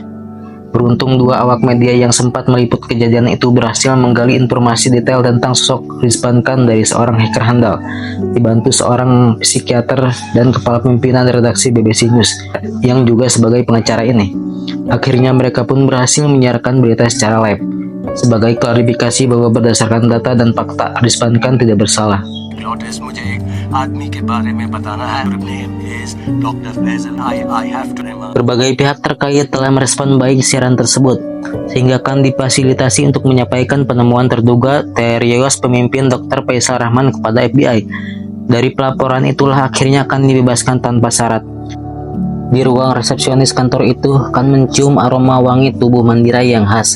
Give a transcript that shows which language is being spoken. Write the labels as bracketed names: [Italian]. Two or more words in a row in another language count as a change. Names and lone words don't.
[Indonesian] Beruntung dua awak media yang sempat meliput kejadian itu berhasil menggali informasi detail tentang sosok Rizwan Khan dari seorang hacker handal, dibantu seorang psikiater dan kepala pimpinan redaksi BBC News, yang juga sebagai pengacara ini. Akhirnya mereka pun berhasil menyiarkan berita secara live, sebagai klarifikasi bahwa berdasarkan data dan fakta Rizwan Khan tidak bersalah. [Hindi] नोटिस मुझे एक आदमी के बारे में बताना है [English] name is Doctor Faisal I have to remark [Indonesian] Berbagai pihak terkait telah merespon baik siaran tersebut, sehingga Khan difasilitasi untuk menyampaikan penemuan terduga terios pemimpin Dr. Faisal Rahman kepada FBI. Dari pelaporan itulah akhirnya Khan dibebaskan tanpa syarat. Di ruang resepsionis kantor itu, Khan mencium aroma wangi tubuh Mandira yang khas.